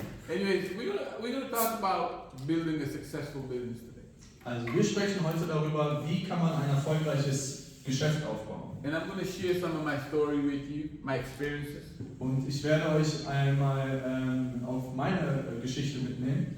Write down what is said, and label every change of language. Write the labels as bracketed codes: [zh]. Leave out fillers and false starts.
[en] Anyways, we're gonna talk about building a successful business today. [de] Also wir sprechen heute darüber, wie kann man ein erfolgreiches Geschäft aufbauen. [en] And I'm going to share some of my story with you, my experiences. [de] Und ich werde euch einmal auf meine Geschichte mitnehmen.